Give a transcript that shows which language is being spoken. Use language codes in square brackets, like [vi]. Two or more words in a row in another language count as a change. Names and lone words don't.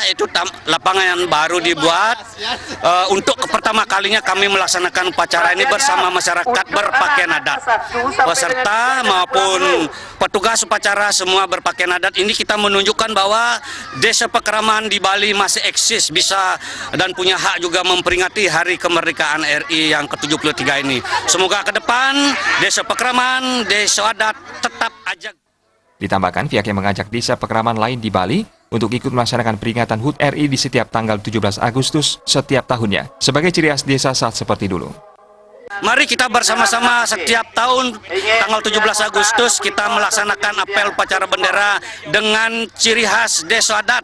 [id] Itu lapangan yang baru dibuat. Untuk pertama kalinya kami melaksanakan upacara ini bersama masyarakat berpakaian adat. Peserta maupun petugas upacara semua berpakaian adat. Ini kita menunjukkan bahwa desa Pekraman di Bali masih eksis, bisa dan punya hak juga memperingati hari kemerdekaan RI yang ke-73 ini. Semoga ke depan desa Pekraman, desa adat tetap ajak. Ditambahkan, pihaknya mengajak desa Pekraman lain di Bali untuk ikut melaksanakan peringatan HUT RI di setiap tanggal 17 Agustus setiap tahunnya, sebagai ciri khas desa saat seperti dulu. Mari kita bersama-sama setiap tahun tanggal 17 Agustus kita melaksanakan apel upacara bendera dengan ciri khas desa adat.